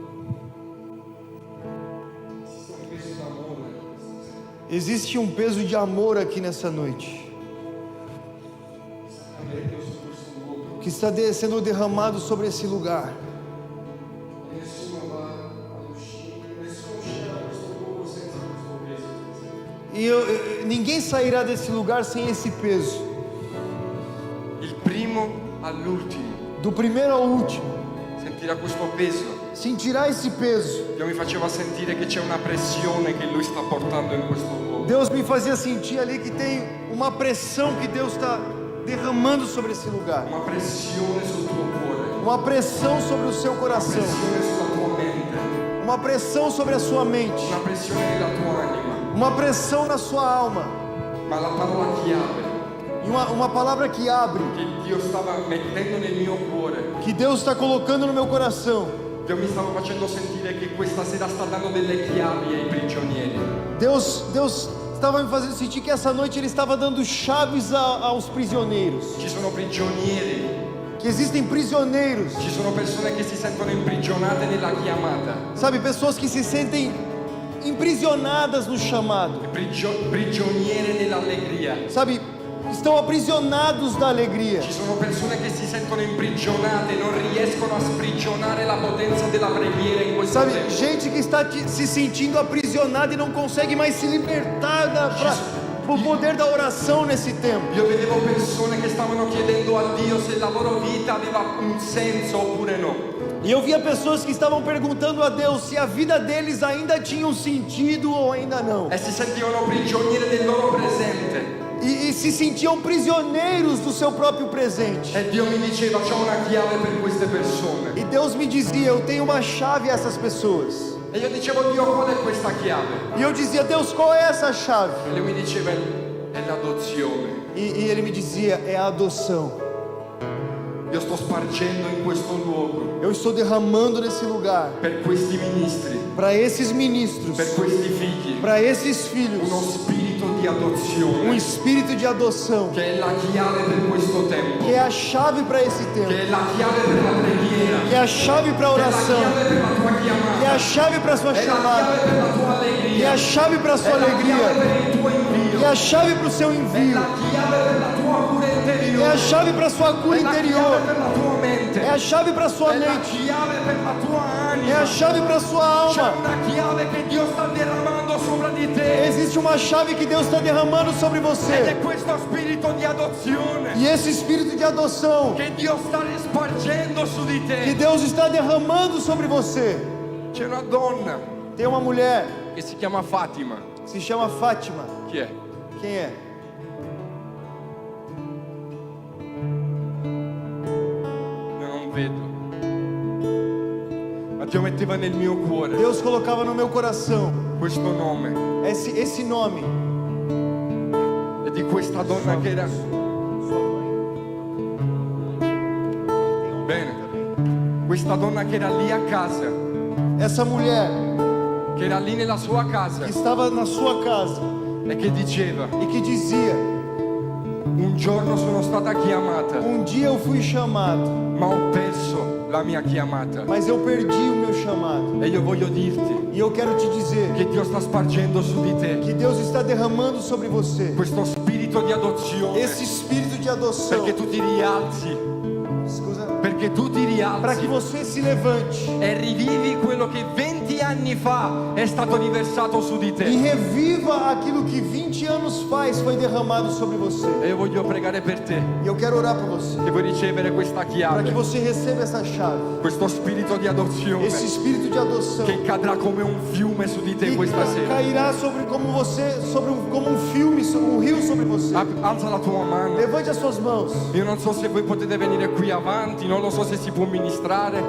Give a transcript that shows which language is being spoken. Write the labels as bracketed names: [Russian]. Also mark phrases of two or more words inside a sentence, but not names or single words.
[Portuguese] Existe um peso de amor aqui nessa noite, que está sendo derramado sobre esse lugar. E ninguém sairá desse lugar sem esse peso. [Italian] Il primo all'ultimo [Portuguese] Do primeiro ao último, [Italian] sentirà questo peso. [Portuguese] sentirá esse peso. [Italian] Dio mi faceva sentire che c'è una pressione che Lui sta portando in questo luogo. [Portuguese] Deus me fazia sentir ali que tem uma pressão que Deus está derramando sobre esse lugar. [Italian] Una pressione sul tuo cuore, [Portuguese] Uma pressão sobre o seu coração. [Italian] pressione sulla tua mente, [Portuguese] Uma pressão sobre a sua mente. [Italian] una pressione nella tua anima. [Portuguese] Uma pressão na sua alma. [Italian] Ma la parola chiave [Portuguese] E uma palavra que abre, [Italian] che Dio stava mettendo nel mio cuore, [Portuguese] que Deus está colocando no meu coração. [Italian] Dio mi stava facendo sentire che questa sera sta dando delle chiavi ai prigionieri. [Portuguese] Deus estava me fazendo sentir que essa noite Ele estava dando chaves aos prisioneiros. [Italian] Ci sono prigionieri, [Portuguese] Que existem prisioneiros, [Italian] ci sono persone che si sentono imprigionate nella chiamata, [Portuguese] sabe, pessoas que se sentem imprisionadas no chamado, [Italian] prigioniere nell'allegria. [Portuguese] sabe, estão aprisionados da alegria. [Italian] Ci sono persone che si sentono imprigionate, non riescono a sprigionare la potenza della preghiera in questo [Portuguese] Sabe, [Italian] tempo. [Portuguese] gente que está se sentindo aprisionada e não consegue mais se libertar do poder da oração nesse tempo. [Italian] Io vedevo persone che stavano chiedendo a Dio se la loro vita aveva un senso oppure no. [Portuguese] E eu via pessoas que estavam perguntando a Deus se a vida deles ainda tinha um sentido ou ainda não. [Italian] E si sentivano prigionieri del loro presente. [Portuguese] E se sentiam prisioneiros do seu próprio presente. [Italian] E Dio mi diceva, c'ho una chiave per queste persone. [Portuguese] E Deus me dizia, eu tenho uma chave a essas pessoas. [Italian] E io dicevo, Dio, qual è questa chiave? [Portuguese] E eu dizia, Deus, qual é essa chave? [Italian] E lui mi diceva, è l'adozione. [Portuguese] E Ele me dizia, é a adoção. [Italian] Io sto spargendo in questo luogo [Portuguese] Eu estou derramando nesse lugar, [Italian] per questi ministri, [Portuguese] para esses ministros, [Italian] per questi figli, [Portuguese] para esses filhos, [Italian] uno spirito di adozione [Portuguese] espírito de adoção, [Italian] che è la chiave per questo tempo, [Portuguese] que é a chave para esse tempo, [Italian] che è la chiave per la preghiera, [Portuguese] que é a chave para a [Italian] che è la [Portuguese] oração, [Italian] chiave per la tua [Portuguese] que é [Italian] chiamata, [Portuguese] a chave para a sua [Italian] è la [Portuguese] chamada, [Italian] chiave per la tua [Portuguese] que é [Italian] allegria, [Portuguese] a chave para a [Italian] è [Portuguese] sua [Italian] la chiave [Portuguese] alegria, [Italian] per il tuo invio, [Portuguese] que é a chave para o seu [Italian] è [Portuguese] envio, [Italian] la chiave per la tua cura [Portuguese] que é a [Italian] interiore, [Portuguese] chave para a sua cura [Italian] è la chiave [Portuguese] interior, [Italian] per la tua mente, [Portuguese] é a chave para a sua [Italian] è la [Portuguese] mente, [Italian] chiave per la tua [Portuguese] é [Italian] anima. [Portuguese] a chave para a sua [Italian] C'è [Portuguese] alma. [Italian] una chiave che Dio sta derramando sopra di te [Portuguese] Existe uma chave que Deus está derramando sobre [Italian] ed è [Portuguese] você. [Italian] questo spirito di adozione [Portuguese] E esse espírito de adoção [Italian] che Dio sta rispargendo su di [Portuguese] que [Italian] te. [Portuguese] Deus está derramando sobre você. [Italian] C'è una donna [Portuguese] Tem uma mulher [Italian] che si chiama Fatima. [Portuguese] que se chama Fátima. [Italian] Chi è? [Portuguese] Quem é? [Italian] Io non vedo. Ma Dio metteva nel mio cuore [Portuguese] Deus colocava no meu coração [Italian] questo nome [Portuguese] esse nome [Italian] è di questa donna che era... Bene, questa donna che era lì a casa, [Portuguese] essa mulher [Italian] che era lì nella sua casa [Portuguese] que estava na sua casa [Italian] e che diceva: [Portuguese] e que dizia: [Italian] un giorno sono stata chiamata, [Portuguese] dia eu fui chamado, [Italian] ma ho perso la mia chiamata. [Portuguese] mas eu perdi o meu chamado. [Italian] E io voglio dirti [Portuguese] E eu quero te dizer [Italian] che Dio sta spargendo su di te [Portuguese] que Deus está derramando sobre você [Italian] questo spirito di adozione, [Portuguese] esse espírito de adoção. [Italian] perché tu ti rialzi, [Portuguese] Escusa, [Italian] perché tu ti [Portuguese] para que [Italian] rialzi [Portuguese] você se levante [Italian] e rivivi quello che 20 anni fa è stato riversato su di [Portuguese] e [Italian] te. [Portuguese] reviva aquilo que 20 anos faz foi derramado sobre você. [Italian] E io voglio pregare per te [Portuguese] E eu quero orar por você, [Italian] che vuoi ricevere questa [Portuguese] para que [Italian] chiave, [Portuguese] você receba essa chave, [Italian] questo spirito di adozione [Portuguese] esse espírito de adoção [Italian] che cadrà come un fiume su di te [Portuguese] que [Italian] questa sera. [Portuguese] cairá sobre como você, como um filme, um rio sobre você. [Italian] Alza la tua mano. [Portuguese] Levante as suas mãos. [Italian] Io non so se voi potete venire qui avanti, non lo so se si può ministrare,